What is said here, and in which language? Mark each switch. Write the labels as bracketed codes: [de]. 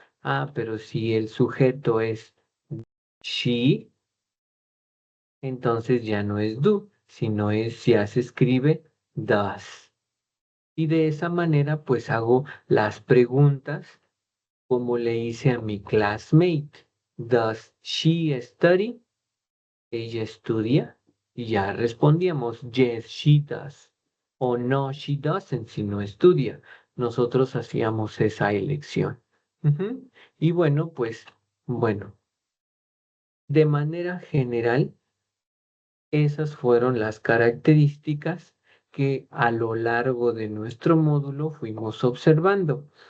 [es] Ah, pero si el sujeto es she, entonces ya no es do, sino ya se escribe does. Y de esa manera pues hago las preguntas como le hice a mi classmate. [en] Does she study? [es] Ella estudia. Y ya respondíamos, [en] yes, she does. [es] O no, [en] she doesn't, [es] si no estudia. Nosotros hacíamos esa elección. Ujú. Y bueno, pues, bueno, de manera general, esas fueron las características que a lo largo de nuestro módulo fuimos observando.